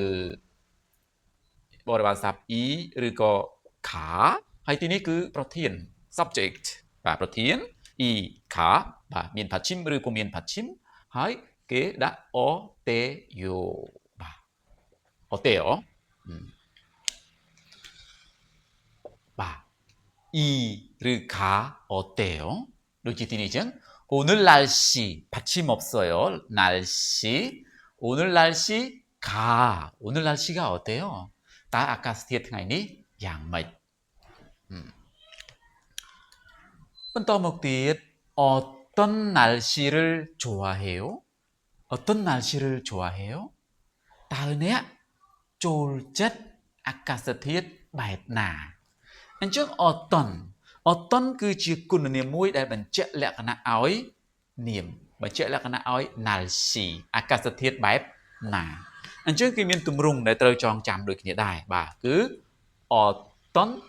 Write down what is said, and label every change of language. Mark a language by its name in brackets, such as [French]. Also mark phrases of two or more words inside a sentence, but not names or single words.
[Khmer] បរិយាស័ព្ទ e ឬក៏ ka ហើយទីនេះគឺប្រធាន subject បាទប្រធាន [Korean] 이 가 [Khmer] បាទមានផាឈិមឬពុំមានផាឈិមហើយគេដាក់ [Korean] 어때요 [Khmer] បាទ [Korean] 어때요 [Khmer] បាទ e ឬ [Korean] 가 어때요 [Khmer] ដូចជាទីនេះអញ្ចឹង [Korean] 오늘 날씨 받침 없어요. 날씨 오늘 날씨 가 오늘 날씨가 어때요? [Khmer] តើអាកាសធាតុថ្ងៃនេះយ៉ាងម៉េចបន្តមកទៀត [Korean] 어떤 날씨를 좋아해요? 어떤 날씨를 좋아해요? [Khmer] តើអ្នកចូលចិត្តអាកាសធាតុបែបណាអញ្ចឹង 어떤 គឺជាគុណនាមមួយដែលបញ្ជាក់លក្ខណៈឲ្យនាមបញ្ជាក់លក្ខណៈឲ្យ 날씨 អាកាសធាតុបែបណាអញ្ចឹងគេមានទម្រង់ដែលត្រូវចងចាំដូចគ្នាដែរបាទគឺ 어떤